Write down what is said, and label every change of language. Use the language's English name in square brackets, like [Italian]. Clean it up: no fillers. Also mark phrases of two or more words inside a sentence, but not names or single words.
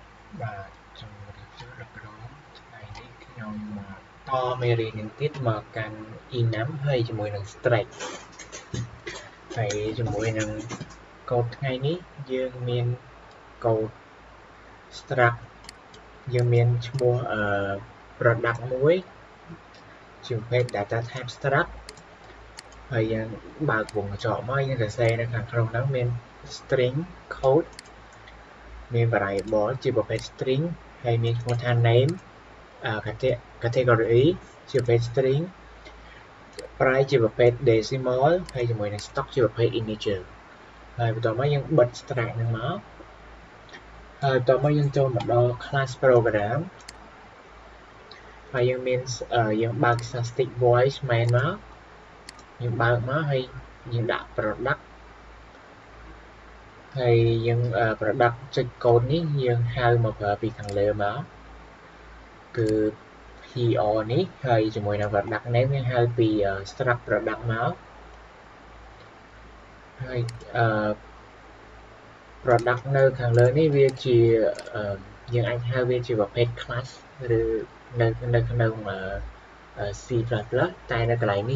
[Khmer] បាទជំរាបសួរលោកគ្រូថ្ងៃនេះខ្ញុំមកតមេរៀននឹងទៀតមកកាន់ enum ហើយជាមួយនឹង stretch ហើយជាមួយនឹងកូដថ្ងៃនេះ យើងមានកូដ struct យើងមានឈ្មោះproduct មួយជាប្រភេទ [English] data type struct [Khmer] ហើយយើងបើកវងកញ្ចក់ មកយើងសរសេរនៅខាងក្នុងហ្នឹងមាន [English] string code [Khmer] មាន variable ជាប្រភេទ string ហើយមានឈ្មោះថា [English] name category [Khmer] ជាប្រភេទ string price ជាប្រភេទ decimal ហើយជាមួយនឹង stock ជាប្រភេទ integer ហើយបន្ទាប់មកយើងបិទ struct ហ្នឹងមកហើយបន្ទាប់មកយើងចូលមកដល់ [English] class program [Khmer] ហើយយើងបើក [English] static void main [Khmer] មកយើងបើកមកហើយយើងដាក់ product ហើយយើង product ចុចកូដនេះយើងហៅមកប្រើពីខាងលើមកគឺ PR នេះហើយជាមួយនឹង [English] product name [Khmer] យើងហៅពី struct product មកហើយproduct នៅខាងលើនេះវាជាយើងអាចហៅវាជាប្រភេទ class ឬនៅក្នុង C++ តែនៅកន្លែងនេះ